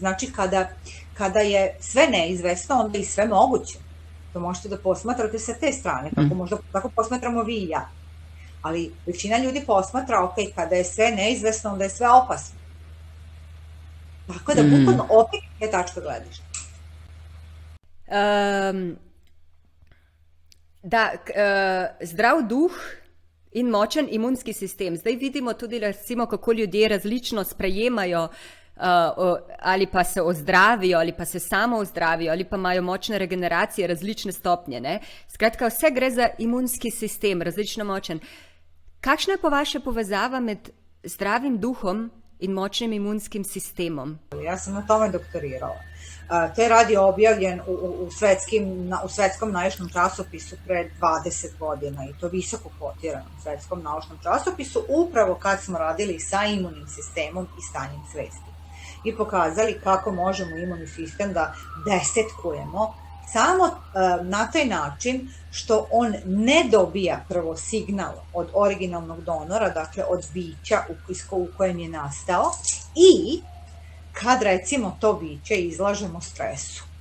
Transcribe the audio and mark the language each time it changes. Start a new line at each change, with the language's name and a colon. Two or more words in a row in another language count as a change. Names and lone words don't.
Serbian: Znači, kada je sve neizvesno, onda je i sve moguće. To možete da posmatrate sa te strane, tako posmatramo vi i ja. Ali većina ljudi posmatra, ok, kada je sve neizvesno, onda je sve opasno. Tako da, bukvalno, opet je tačka gledišta.
Slovenian: Zdrav duh in močen imunski sistem. Zdaj vidimo tudi, recimo, kako ljudje različno sprejemajo ali pa se ozdravijo, ali pa se samo ozdravijo, ali pa imajo močne regeneracije, različne stopnje. Ne? Skratka, vse gre za imunski sistem, različno močen. Kakšna je po vaše povezava med zdravim duhom in močnim imunskim sistemom?
Serbian: Ja sam na tome doktorirala. Taj rad je objavljen u svetskom naučnom časopisu pre 20 godina i to visoko kotiranom svetskom naučnom časopisu, upravo kad smo radili sa imunim sistemom i stanjem svesti. I pokazali kako možemo imunni sistem da desetkujemo samo na taj način što on ne dobija prvo signal od originalnog donora, dakle od bića u kojem je nastao, i kad recimo to biće izlažemo stresu.